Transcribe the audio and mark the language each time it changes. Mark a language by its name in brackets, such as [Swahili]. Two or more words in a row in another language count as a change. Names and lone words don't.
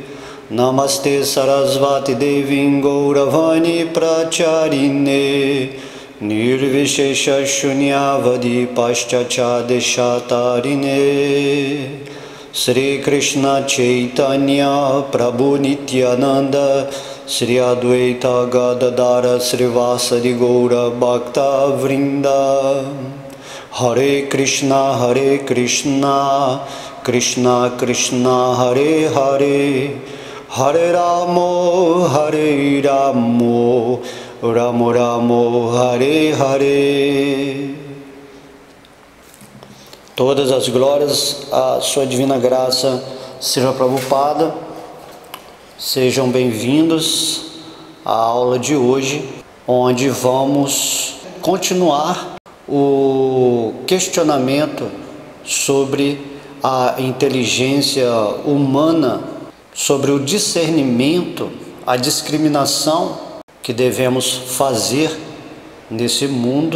[Sanskrit] नमस्ते सरस्वति देविम् गौरवाणी प्रचारिणे निर्विशेष शून्यवादि पश्चच देशतारिणे श्री कृष्ण चैतन्य प्रभु नित्यानन्द श्री अद्वैत गदाधर श्रीवासादि गौर भक्त वृन्द हरे कृष्ण कृष्ण कृष्ण हरे हरे हरे रामो रामो रामो हरे हरे. [Portuguese] Todas as glórias à sua divina graça, Srila Prabhupada. Sejam bem-vindos à aula de hoje, onde vamos continuar o questionamento sobre a inteligência humana, sobre o discernimento, a discriminação que devemos fazer nesse mundo